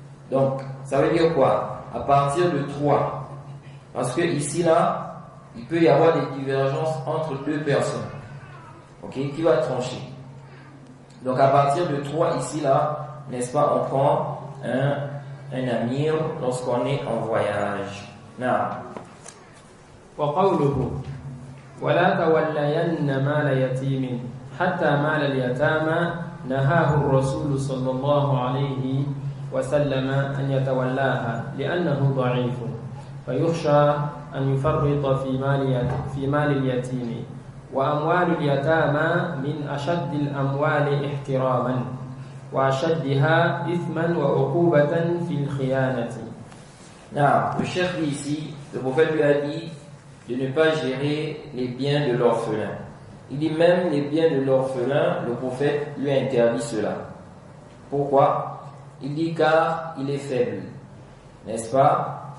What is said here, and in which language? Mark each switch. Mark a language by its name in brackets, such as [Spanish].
[French] Donc ça veut dire quoi? À partir de 3, parce que ici là il peut y avoir des divergences entre deux personnes, ok, qui va trancher. Donc à partir de 3 ici là, n'est-ce pas, on prend un amir lorsqu'on est en voyage. [Arabic] وقوله ولا تولين مال يتيم حتى مال اليتامى نهاه الرسول صلى الله عليه وسلم أن يتولاها لأنه ضعيف فيخشى أن يفرط في مال اليتيم وأموال اليتامى من أشد الأموال احتراما وأشدها إثما وعقوبة في الخيانة. [French] Le chef dit ici, le prophète lui a dit de ne pas gérer les biens de l'orphelin. Il dit même les biens de l'orphelin, le prophète lui a interdit cela. Pourquoi? Il dit car il est faible, n'est-ce pas?